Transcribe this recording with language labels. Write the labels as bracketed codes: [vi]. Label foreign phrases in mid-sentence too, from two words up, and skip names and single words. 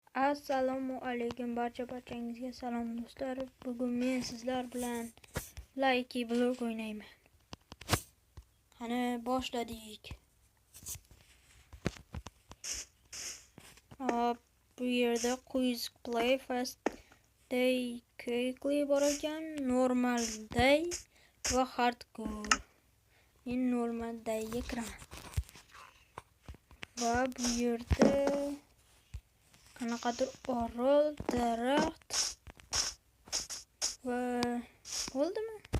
[uz] Assalomu alaykum barchangizga salom do'stlar. Bugun men sizlar bilan Lucky Block o'ynayman. Qani boshladik. Bu yerda [en] quiz play fast day quickly [uz] bor ekan, [en] normal day [uz] va hardcore. Men [en] normal dayga [uz] kiraman. Va bu yerda qanaqadir orol, daraxt va bo'ldimi?